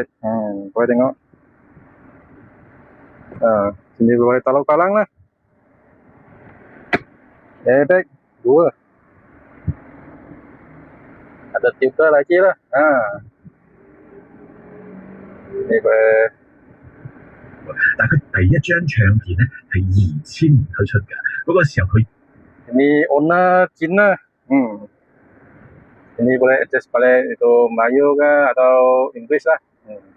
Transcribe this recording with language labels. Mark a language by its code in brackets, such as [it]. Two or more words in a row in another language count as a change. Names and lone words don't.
[ms] Boleh tengok. Sini boleh taruh palang lah. Airbag 2. Ada tutor lagi lah. Ini boleh. [yue] 但佢第一張唱片咧係2000年推出嘅，嗰個時候佢 [ms] Ini owner Cina. Ini boleh adjust balik itu Melayu ke atau Inggris lah.